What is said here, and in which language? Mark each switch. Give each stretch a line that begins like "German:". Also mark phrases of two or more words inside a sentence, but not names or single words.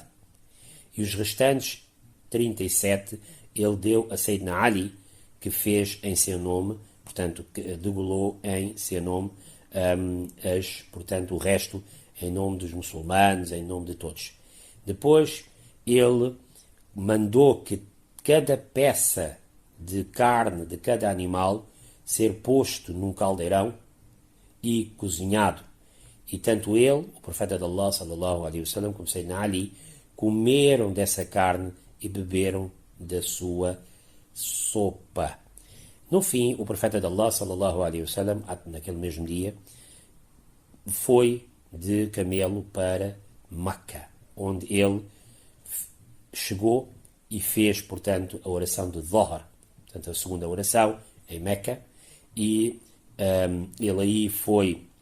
Portuguese: E os restantes 37 ele deu a Sayyidina Ali, que fez em seu nome, portanto, degolou em seu nome, portanto, o resto em nome dos muçulmanos, em nome de todos. Depois ele mandou que cada peça de carne de cada animal ser posto num caldeirão e cozinhado. E tanto ele, o profeta de Allah,
Arabic: صلى الله عليه وسلم,
Portuguese: como Sayyidina Ali, comeram dessa carne e beberam da sua sopa. No fim, o profeta de Allah,
Arabic: صلى الله عليه وسلم,
Portuguese: naquele mesmo dia, foi de camelo para Meca, onde ele chegou e fez, portanto, a oração de Dhuhr, portanto, a segunda oração em Meca, e ele aí foi